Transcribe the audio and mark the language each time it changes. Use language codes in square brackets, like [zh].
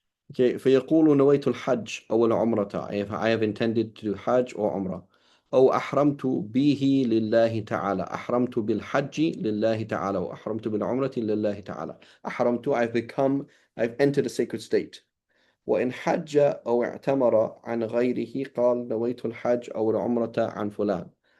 [ar] Okay, فيقول نويت الحج أو العمرة. [en] I have intended to do Hajj or Umrah. [ar] أو أحرمت به لله تعالى. أحرمت بالحج لله تعالى وأحرمت بالعمرة لله تعالى. [en] أحرمت, I've entered a sacred state. [ar] وإن حج أو اعتمر عن غيره قال نويت الحج أو العمرة عن فلان.